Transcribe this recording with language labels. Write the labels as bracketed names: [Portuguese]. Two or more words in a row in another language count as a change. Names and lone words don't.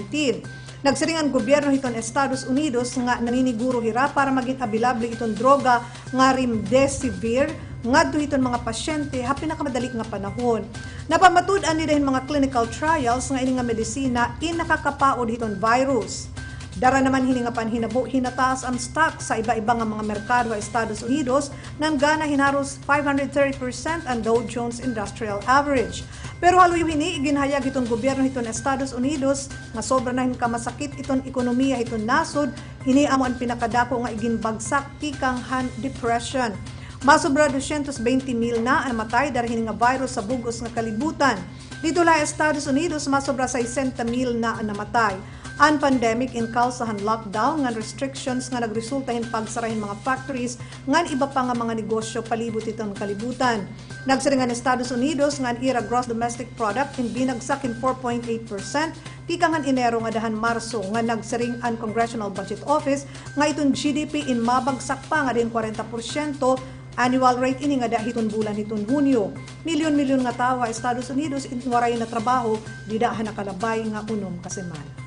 [Waray] Nagsiringan gobyerno hiton Estados Unidos nga naniniguro hira para maging abilable iton droga nga remdesivir ngadto hiton mga pasyente ha pinakamadali nga panahon. Napamatud-an ni dahin mga [English] clinical trials [Waray] nga ini nga medisina nakakapaod hiton virus. Dara naman hini nga panhinabo hinataas ang stock sa iba-iba nga mga merkado sa Estados Unidos nang gana hinaros 530% ang Dow Jones Industrial Average. Pero haluyo hini ginhayag itong gobyerno hiton Estados Unidos nga sobra na kamasakit iton ekonomiya hiton nasod, hini amo ang pinakadako nga iginbagsak tikang depression. Masobra 220,000 na ang matay dahil nga virus sa bugos nga kalibutan. Dito la Estados Unidos masobra 60,000 na ang namatay. Ang pandemic in kausahan lockdown nga restrictions nga nagresultahin pagsarahin mga factories ngan iba pa nga mga negosyo palibot itong kalibutan. Nagsiringan Estados Unidos nga ira [English] gross domestic product [Waray] in binagsak in 4.8%, tikangan Enero nga dahan Marso nga nagsiring ang Congressional Budget Office nga itong GDP in mabagsak pa nga din 40%. [English] Annual rate [Waray] ini nga dahiton bulan hiton Hunyo. Milyon-milyon nga tawo sa Estados Unidos in waray na trabaho didahan nakalabay nga unom ka semana.